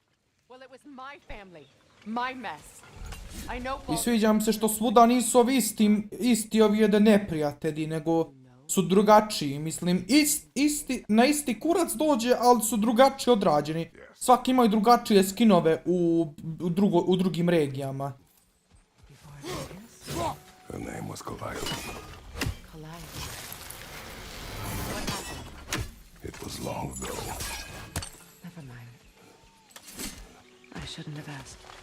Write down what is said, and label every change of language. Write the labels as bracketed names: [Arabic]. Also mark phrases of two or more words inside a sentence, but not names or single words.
[Serbian] I sviđa mi se što svuda nisu ovi isti ovi jedan neprijatelji, nego su drugačiji, mislim, na isti kurac dođe, ali su drugačije odrađeni. Svaki imaju drugačije skinove u drugim regijama. [English] Her name was Calliope. It was long ago. Never mind. I shouldn't have asked.